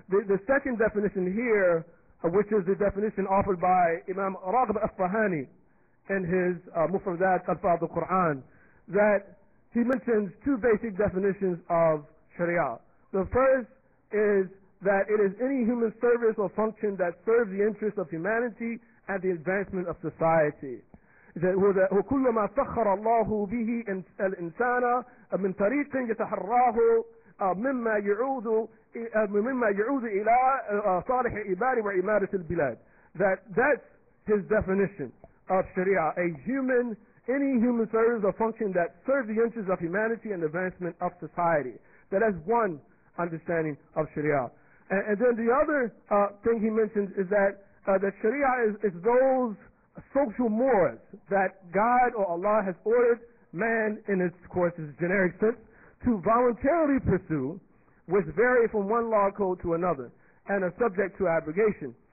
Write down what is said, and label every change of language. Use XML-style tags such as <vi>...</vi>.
<en>the second definition here, which is the definition offered by Imam Raghib al-Asfahani in his Mufradat al-Fadl al-Quran, that he mentions two basic definitions of Sharia. The first is that it is any human service or function that serves the interests of humanity and the advancement of society.</en> <ar>وكل ما سخر الله به الإنسان من طريق يتحراه مما يعود إلى صالح العباد وعمارة البلاد.</ar> <en>That's his definition of Sharia. Any human service or function that serves the interests of humanity and advancement of society. That is one understanding of Sharia. And then the other thing he mentions is that Sharia is those social mores that God or Allah has ordered man, in its course's generic sense, to voluntarily pursue, which vary from one law code to another and are subject to abrogation.</en>